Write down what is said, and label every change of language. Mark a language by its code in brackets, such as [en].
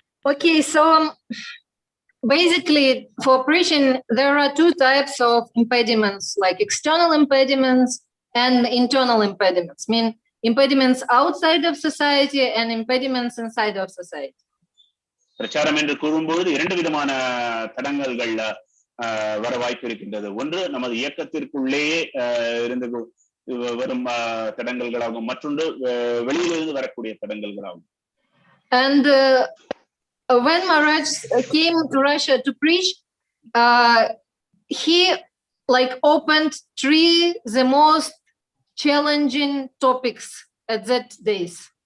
[en] Okay, so basically for preaching there are two types of impediments, like external impediments and internal impediments. Impediments outside of society and impediments inside of society. [ta] பிரச்சாரம் என்று கூறும்போது இரண்டு விதமான தடங்கல்கள் வர வாய்ப்பு இருக்கின்றது. ஒன்று நமது இயக்கத்திற்குள்ளேயே இருந்து வரும் தடங்கல்களாகும், மற்றொன்று வெளியிலிருந்து வரக்கூடிய தடங்கல்களாகும். [en] And when Maharaj came to Russia to preach, he opened the most challenging topics at that days.